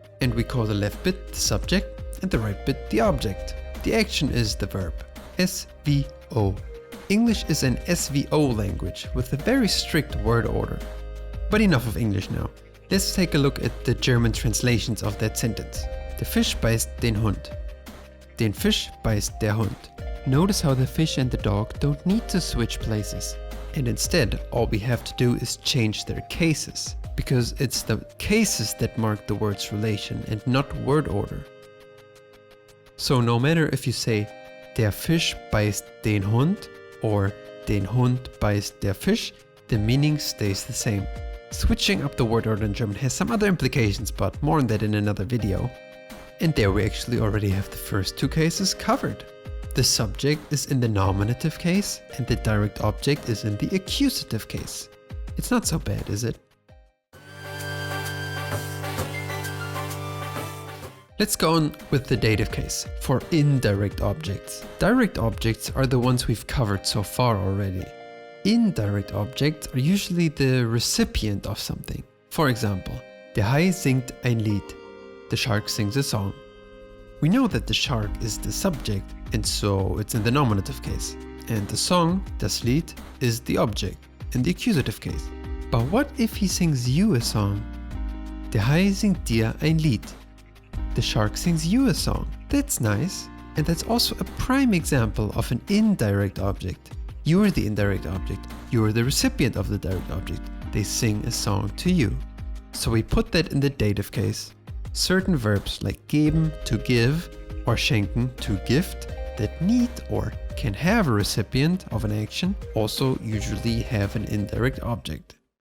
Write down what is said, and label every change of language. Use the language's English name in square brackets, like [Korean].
[English] And we call the left bit the subject and the right bit the object. The action is the verb. SVO. English is an SVO language with a very strict word order. But enough of English now. Let's take a look at the German translations of that sentence. [German] Der Fisch beißt den Hund. Den Fisch beißt der Hund. [English] Notice how the fish and the dog don't need to switch places. And instead, all we have to do is change their cases, because it's the cases that mark the word's relation and not word order. So no matter if you say [German] der Fisch beißt den Hund [English] or [German] den Hund beißt der Fisch, [English] the meaning stays the same. Switching up the word order in German has some other implications, but more on that in another video. And there we actually already have the first 2 cases covered. The subject is in the nominative case and the direct object is in the accusative case. It's not so bad, is it? Let's go on with the dative case for indirect objects. Direct objects are the ones we've covered so far already. Indirect objects are usually the recipient of something. [German] For example, der Hai singt ein Lied. [English] The shark sings a song. We know that the shark is the subject, and so it's in the nominative case. And the song, das Lied, is the object, in the accusative case. But what if he sings you a song? [German] Der Hai singt dir ein Lied. [English] The shark sings you a song. That's nice. And that's also a prime example of an indirect object. You're the indirect object. You're the recipient of the direct object. They sing a song to you. So we put that in the dative case. Certain verbs like geben, to give, or schenken, to gift, that need or can have a recipient of an action also usually have an indirect object.